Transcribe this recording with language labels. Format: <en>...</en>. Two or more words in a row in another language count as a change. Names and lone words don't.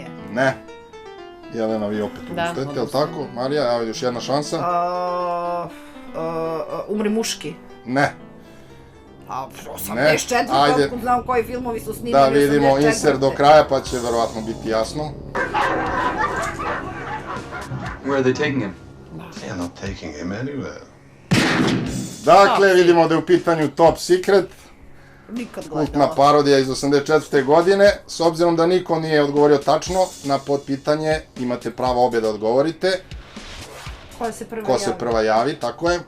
<sr>Ne. Jelena, vi opet Da, odustajete, jel odustajem. tako? Marija, evo još jedna šansa. Umri muški. Ne. A, Ne, 84. ajde. Kako znam koji filmovi su snimani. Da vidimo 84.. insert do kraja pa će verovatno biti jasno.</sr> <en>Where are they taking him? They're not taking him anywhere.</en> <sr>Dakle, vidimo da je u pitanju Top Secret, Nikad kultna gledala. parodija iz 84. godine. S obzirom da niko nije odgovorio tačno na potpitanje, imate pravo obje da odgovorite. Ko se prvi Ko se prva javi, tako je.</sr>